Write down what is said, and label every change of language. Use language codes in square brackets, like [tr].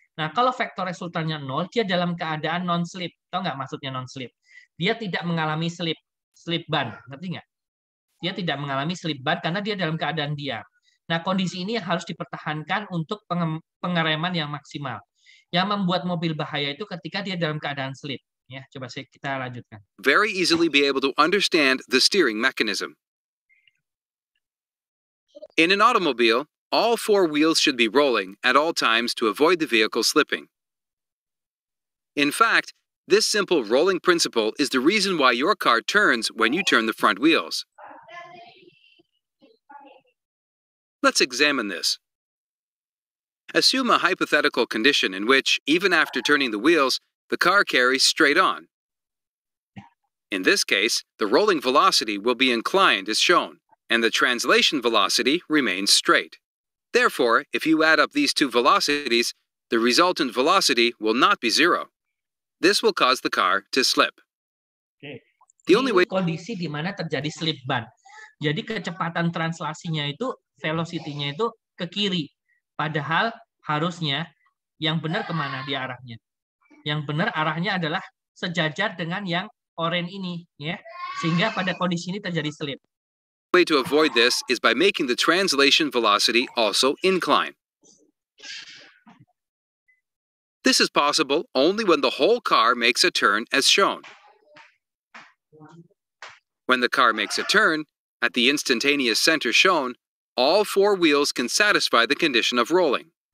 [id] Nah, kalau vektor resultannya 0, dia dalam keadaan non-slip. Tahu nggak maksudnya non-slip? Dia tidak mengalami slip ban. Ngerti nggak? Dia tidak mengalami slip ban karena dia dalam keadaan diam. Nah, kondisi ini yang harus dipertahankan untuk pengereman yang maksimal. Yang membuat mobil bahaya itu ketika dia dalam keadaan slip. Ya, coba kita lanjutkan. [en] very easily be able to understand the steering mechanism. In an automobile, all 4 wheels should be rolling at all times to avoid the vehicle slipping. In fact, this simple rolling principle is the reason why your car turns when you turn the front wheels. Let's examine this. Assume a hypothetical condition in which, even after turning the wheels, the car carries straight on. In this case, the rolling velocity will be inclined as shown, and the translation velocity remains straight. Therefore, if you add up these two velocities, the resultant velocity will not be 0. This will cause the car to slip. The only way... [id] Kondisi di mana terjadi slip ban. Jadi kecepatan translasinya itu, velocity-nya itu ke kiri. Padahal harusnya yang benar kemana dia arahnya? Yang benar arahnya adalah sejajar dengan yang oranye ini, ya, sehingga pada kondisi ini terjadi slip. [en] The way to avoid this is by making the translation velocity also incline. This is possible only when the whole car makes a turn as shown. When the car makes a turn, at the instantaneous center shown, all 4 wheels can satisfy the condition of rolling.